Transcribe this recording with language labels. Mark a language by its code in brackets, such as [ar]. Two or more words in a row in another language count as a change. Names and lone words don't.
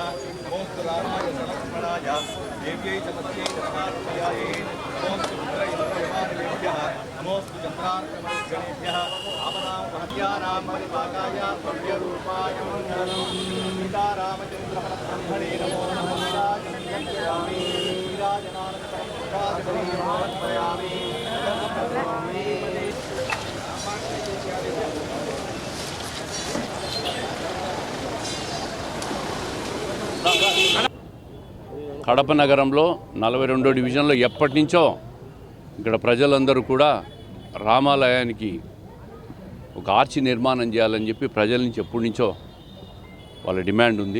[sa] नमोस्तु रामाय लक्ष्मणाय देव्यै च तस्यै जगदात्मयायै नमोस्तु रुद्रैन्द्रयमादिभ्यः नमोस्तु चन्द्रार्कमणिगणेभ्यः रामनाम महत्यानां परिपाकाय भव्यरूपाय मङ्गलं। सीतारामचन्द्रब्रह्मणे नमो नमः। विराजयामि विराजनानन्तरं समर्पयामि। [te] కడప నగరంలో 42వ డివిజన్లో ఎప్పటి నుంచో ఇక్కడ ప్రజలందరూ కూడా రామాలయానికి ఒక ఆర్చి నిర్మాణం చేయాలని చెప్పి ప్రజల నుంచి ఎప్పటి నుంచో వాళ్ళ డిమాండ్ ఉంది.